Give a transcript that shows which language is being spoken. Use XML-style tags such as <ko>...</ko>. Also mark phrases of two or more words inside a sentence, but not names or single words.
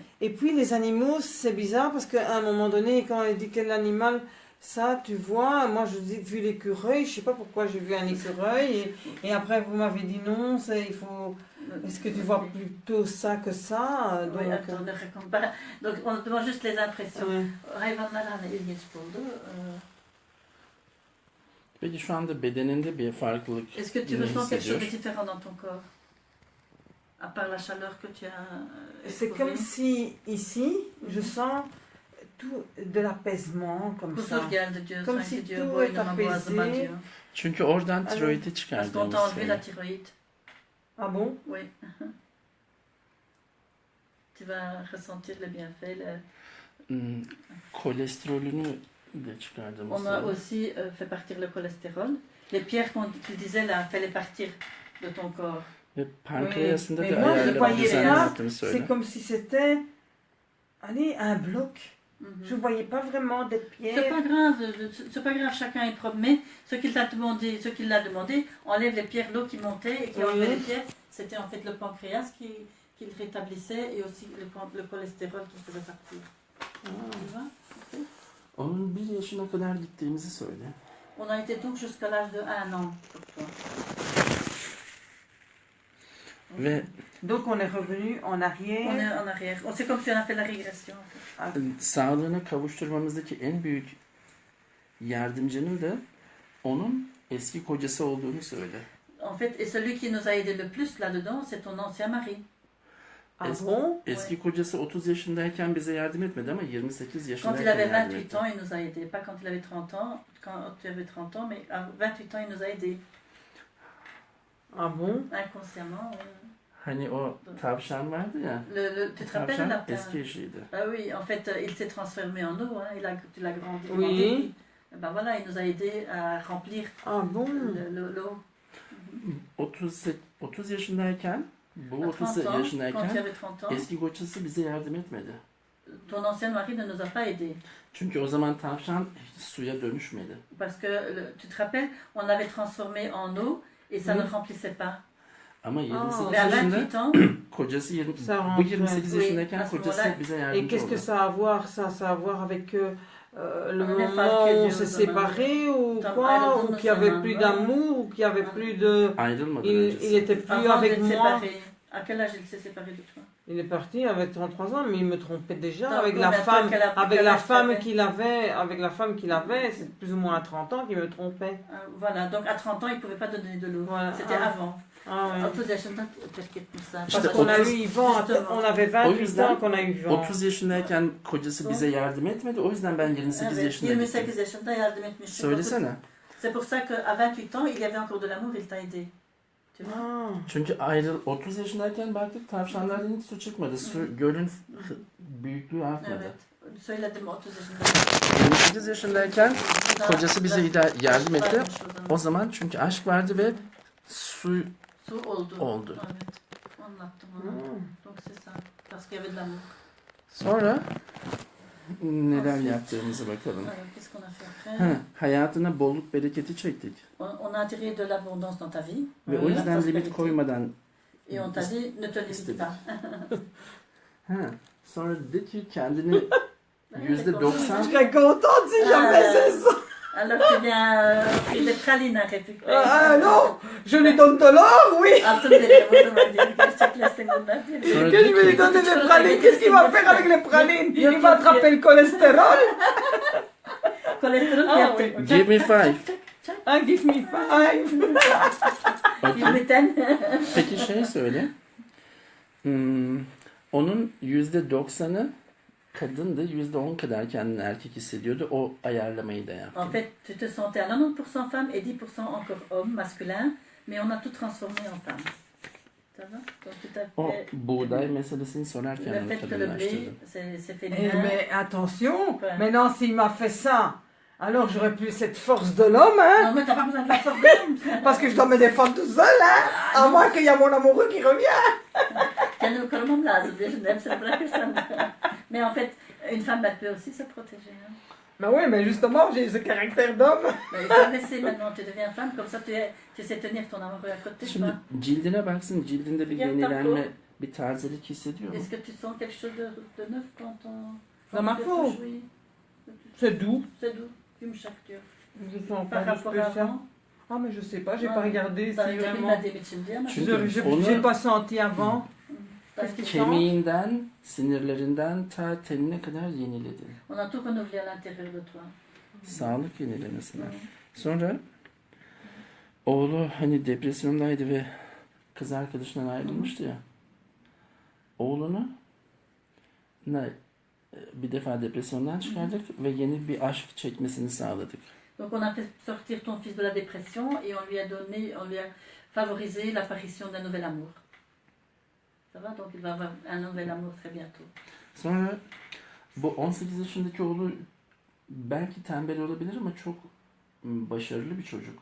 <fr>Et puis les animaux, c'est bizarre parce qu'à un moment donné, quand il dit quel animal. Ça, tu vois, moi je dis vu l'écureuil, je sais pas pourquoi j'ai vu un écureuil et après vous m'avez dit non, il faut. Est-ce que tu vois plutôt ça que ça? Donc, oui, attends, ne raconte pas. Donc on demande juste les impressions.</fr> <tr>Hayvanlar ilginç buldu. Peki şu anda bedeninde bir farklılık</tr> <fr>Est-ce que tu ressens quelque chose de différent dans ton corps? À part la chaleur que tu as. C'est comme si ici, je sens tout de l'apaisement comme ça. Comme si tout est apaisé.</fr> <tr>Çünkü oradan tiroidi çıkardığını</tr> <fr>Parce qu'on t'a enlevé la thyroïde. Ah bon? Oui. Tu vas ressentir le bienfait.</fr> <tr>Kolesterolünü de çıkardığını</tr> <fr>On a aussi fait partir le cholestérol. Les pierres qu'il disait là, fallait partir de ton corps.</fr> <tr>Ve pankreasında</tr> <fr>oui.</fr> <tr>da ayarları düzenlettiğini söyle.</tr> <fr>C'est comme si c'était un bloc. Je ne voyais pas vraiment des pierres. C'est pas grave, chacun est propre. Mais ce qu'il l'a demandé, enlève les pierres, l'eau qui montait et qui enlevait les pierres. C'était en fait le pancréas qui le rétablissait et aussi le cholestérol qui faisait partir. Tu vois? Okay.</fr> <tr>Onun 1 yaşına kadar gittiğimizi söyle.</tr> <fr>On a été donc jusqu'à l'âge de 1 an pour toi.</fr> <tr>Ve</tr> <fr>donc on est revenu en arrière. On est en arrière. C'est comme si on a fait la régression.</fr> <tr>Sağlığına kavuşturmamızdaki en büyük yardımcının da onun eski kocası olduğunu söyle.</tr> <fr>En fait, et celui qui nous a aidé le plus là-dedans, c'est ton ancien mari.</fr> <tr>Eski kocası 30 yaşındayken bize yardım etmedi ama 28 yaşındayken yardım etti.</tr> <fr>Quand il avait 28</fr> <tr>etti.</tr> <fr>ans, il nous a aidés. Pas quand il avait 30 ans, quand tu avais 30 ans, mais à 28 ans, il nous a aidés. Ah bon? Inconsciemment, oui.</fr> <tr>Hani o tavşan vardı ya.</tr> <fr>Tu te rappelles le lapin?</fr> <tr>Eski eşiydi.</tr> <fr>Ah oui, en fait, il s'est transformé en eau. Hein. Tu l'as grandi. Oui. Ben voilà, il nous a aidés à remplir l'eau.</fr> <tr>30 yaşındayken, bu 30 yaşındayken eski kocası bize yardım etmedi.</tr> <fr>Ton ancien mari ne nous a pas aidés.</fr> <tr>Çünkü o zaman tavşan suya dönüşmedi.</tr> <fr>Parce que tu te rappelles, on avait transformé en eau et ça ne remplissait pas.</fr> <tr>Ama 28 yaşında kocası bu 28 yaşındayken kocası bize yardımcı oldu.</tr> <fr>Et qu'est-ce que ça a à voir? Ça a à voir avec le moment où on s'est séparés ou quoi? Ou qu'il n'y avait plus d'amour? Ou qu'il n'y avait plus de... Il n'était plus avec moi. À quel âge il s'est séparé de toi? Il est parti avec 33 ans, mais il me trompait déjà avec la femme qu'il avait, c'est plus ou moins à 30 ans qu'il me trompait. Voilà, donc à 30 ans, il ne pouvait pas donner de l'eau. Voilà. C'était avant. Ah, oui.</fr> <tr>30 yaşında terk etmişler.</tr> <fr>Parce qu'on a eu Yvan, on avait 28 ans qu'on a eu Yvan.</fr> <tr>30 yaşındayken kocası bize yardım etmedi. O yüzden ben 28 yaşında gittim. 28 yaşında yardım etmiş. Söylesene.</tr> <fr>C'est pour ça qu'à 28 ans, il y avait encore de l'amour, il t'a aidé.</fr> <tr>Çünkü 30 yaşındayken baktık tavşanlardan hiç su çıkmadı. Gölün büyüklüğü artmadı. Evet. Söyledim 30 yaşındayken. 28 yaşındayken kocası bize yardım etti. O zaman çünkü aşk vardı ve su oldu. Evet. Anlattım onu.</tr> <fr>Donc c'est ça. Parce qu'il y avait de l'amour.</fr> <tr>Sonra neler yaptığımızı bakalım.</tr> <fr>Alors, qu'est-ce qu'on a fait après?</fr> <tr>Hayatına bolluk bereketi çektik.</tr> <fr>On a attiré de l'abondance dans ta vie.</fr> <tr>Ve o yüzden limit koymadan</tr> <fr>Et on t'a dit, ne te limite pas.</fr> <tr>Sonra de ki kendini %90</tr> <fr>Je serais contente si j'avais fait ça. Alors tu viens offrir des pralines à récupérer. Non, je lui donne de l'or, oui.</fr> <tr>Altın veriyorum o zaman diyorum. Gerçekleşsin bunlar diyorum. Sonra</tr> <fr>Que je</fr> <tr>de</tr> <fr>vais lui</fr> <tr>ki</tr> <fr>donner des pralines. Qu'est-ce qu'il va faire avec les pralines? Il va attraper le cholestérol.</fr> <tr>Kolesterol</tr> <fr>Ah,</fr> <tr>yaptım.</tr> <fr>oui.</fr> <en>give me 5.</en> <fr>Ah,</fr> <en>give me 5.</en> <fr>Okay.</fr> <tr>Gülmeten. Peki şey söyle. Onun %90'ı kadındı, %10 kadar kendini erkek hissediyordu. O ayarlamayı da yaptı.</tr> <fr>En fait, tu te sentais à 90% femme et 10% encore homme, masculin, mais on a tout transformé en femme. Ça va? Donc tout à</fr> <tr>O</tr> <fr>fait.</fr> <tr>buğday meselesini</tr> <fr>Le</fr> <tr>sorarken onu</tr> <fr>fait que le blé,</fr> <tr>kadınlaştırdı.</tr> <fr>c'est Eh, féminin. mais attention, Ouais. maintenant s'il m'a fait ça, alors j'aurais plus cette force de l'homme, hein, Non, mais t'as pas besoin de la force d'homme. parce que je dois me défendre tout seul, hein, à moins qu'il y a mon amoureux qui revient.</fr> <tr>Kendimi korumam lazım diye şimdi hepsini bırakırsam.</tr> <fr>Mais en fait, une femme elle peut aussi se protéger. Hein. Mais oui, mais justement, j'ai ce caractère d'homme. Mais il faut laisser maintenant, tu deviens femme, comme ça tu sais tenir ton amoureux à côté. Tu</fr> <tr>Şimdi</tr> <fr>vois.</fr> <tr>cildine baksın, cildinde bir Gel yenilenme, tatlım. bir tazelik hissediyor mu?</tr> <fr>Est-ce que tu sens quelque chose de neuf quand on... Dans ma tu te peau. réjouis? C'est doux. C'est doux,</fr> <tr>yumuşak diyor.</tr> <fr>Je sens Par pas de rapport à spécial. avant. Ah, mais je sais pas, j'ai Ah, pas regardé si</fr> <tr>Daha önce</tr> <fr>vraiment.</fr> <tr>bilmediğim için diye ama. Çünkü</tr> <fr>Je</fr> <tr>onu</tr> <fr>j'ai pas senti avant. Qu'est-ce qu'il sent?</fr> <tr>kemiğinden, sinirlerinden ta tenine kadar yeniledi.</tr> <fr>On a tout renouvelé à l'intérieur de toi.</fr> <tr>Sağlık yenilemesine. Sonra oğlu hani depresyondaydı ve kız arkadaşından ayrılmıştı ya. Oğlunu bir defa depresyondan çıkardık ve yeni bir aşk çekmesini sağladık.</tr> <fr>Donc on a fait sortir ton fils de la dépression et on lui a donné, on lui a favorisé l'apparition d'un nouvel amour. Ça va? Donc il va avoir un nouvel amour très bientôt.</fr> <tr>Sonra bu 18 yaşındaki oğlu belki tembel olabilir ama çok başarılı bir çocuk.</tr>